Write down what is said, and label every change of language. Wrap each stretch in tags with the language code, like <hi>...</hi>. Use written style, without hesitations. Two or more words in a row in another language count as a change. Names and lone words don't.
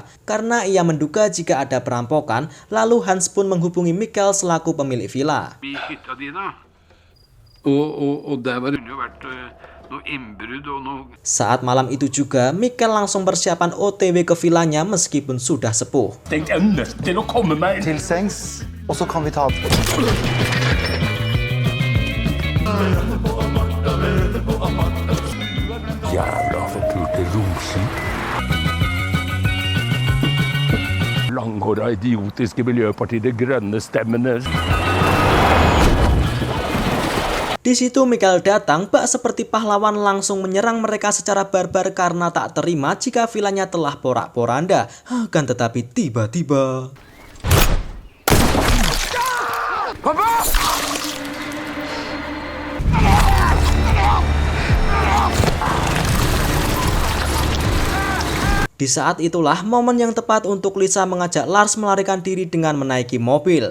<id>Karena ia menduga jika ada perampokan, lalu Hans pun menghubungi Michael selaku pemilik villa. Saat malam itu juga, Michael langsung persiapan OTW ke villanya meskipun sudah sepuh.</id> <no>Til sengs, og så kan vi ta Jævla forpulte romskip. Langhåra idiotiske Miljøpartiet De Grønne stemmene.</no> <id>Di situ Michael datang bak seperti pahlawan langsung menyerang mereka secara barbar karena tak terima jika villanya telah porak-poranda. Akan tetapi tiba-tiba di saat itulah momen yang tepat untuk Lisa mengajak Lars melarikan diri dengan menaiki mobil.</id>